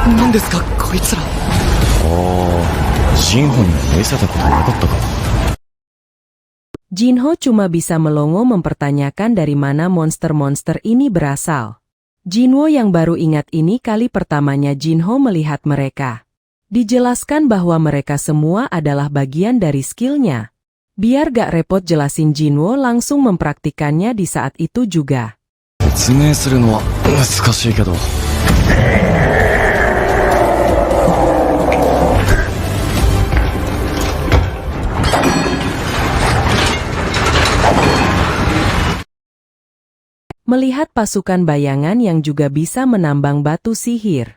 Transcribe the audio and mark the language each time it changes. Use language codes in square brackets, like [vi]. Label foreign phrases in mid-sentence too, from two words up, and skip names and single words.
[ja] なんですか、こいつら。ジンホには見せたことなかったか。 [id] Jinho cuma bisa melongo mempertanyakan dari mana monster-monster ini berasal. Jinwo yang baru ingat ini kali pertamanya Jinho melihat mereka. Dijelaskan bahwa mereka semua adalah bagian dari skillnya. Biar gak repot jelasin, Jinwo langsung mempraktikannya di saat itu juga. [ja] 説明するのは難しいけど。 [id] Melihat pasukan bayangan yang juga bisa menambang batu sihir.